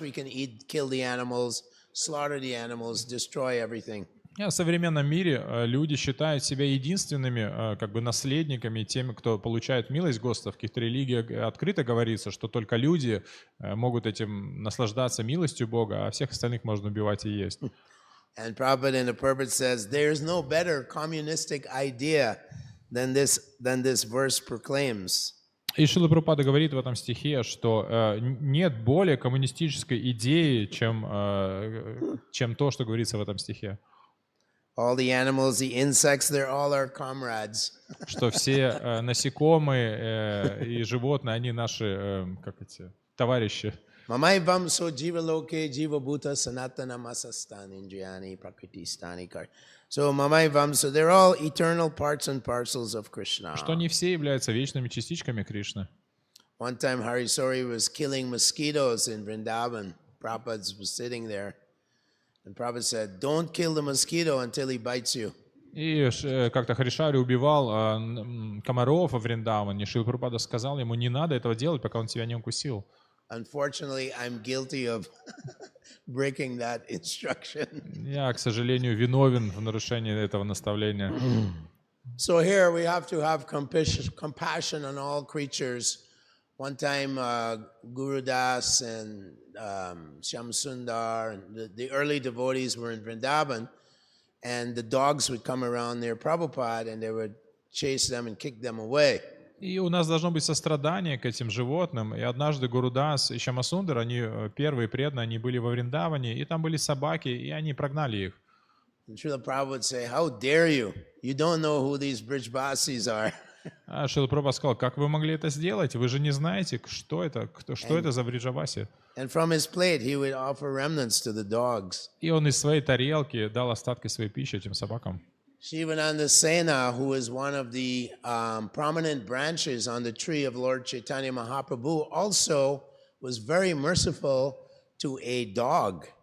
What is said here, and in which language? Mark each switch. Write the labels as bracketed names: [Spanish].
[English] We can kill the animals, slaughter the animals, destroy everything. [Russian] В современном мире люди считают себя единственными наследниками, теми, кто получает милость Господа. В каких-то религиях открыто говорится, что только люди могут этим наслаждаться милостью Бога, а всех остальных можно убивать и есть. [English] And Prabhupada in the purport says, there is no better communistic idea than this verse proclaims. [Russian] И Шрила Прабхупада говорит в этом стихе, что нет более коммунистической идеи, чем то, что говорится в этом стихе. [English] All the animals, the insects, they're all our comrades. [Russian] Что все насекомые и животные, они наши, товарищи. [Sanskrit] Mamai vamso jiva loke jiva bhuta sanatana masastan indriyani prakriti stani kar. [English] So [Sanskrit] mamai vamso, [English] they're all eternal parts and parcels of Krishna. [Russian] Что они все являются вечными частичками Кришны. [English] One time Harisori was killing mosquitoes in Vrindavan. Prabhupada was sitting there. And Prabhupada said, don't kill the mosquito until he bites you. [Russian] И как-то Харишари убивал комаров во Вриндаване. Шрила Прабхупада сказал ему, не надо этого делать, пока он тебя не укусил. [English] Unfortunately, I'm guilty of breaking that instruction. [Russian] Я, к сожалению, виновен в нарушении этого наставления. [English] So here we have to have compassion on all creatures. One time, Guru Das and Shyam Sundar and the early devotees were in Vrindavan, and the dogs would come around near Prabhupada and they would chase them and kick them away. [Russian] И у нас должно быть сострадание к этим животным. И однажды Гурудас и Шьямасундар, они первые преданные, они были во Вриндаване, и там были собаки, и они прогнали их. [English] And Srila Prabhupada would say, how dare you? You don't know who these Brijbasis are. [Russian] А Шрила Прабхупада сказал, как вы могли это сделать? Вы же не знаете, что это за Бриджаваси. [English] And from his plate he would offer remnants to the dogs. [Russian] И он из своей тарелки дал остатки своей пищи этим собакам. [English] Shivananda Sena, who is one of the prominent branches on the tree of Lord Chaitanya Mahaprabhu, also was very merciful to a dog.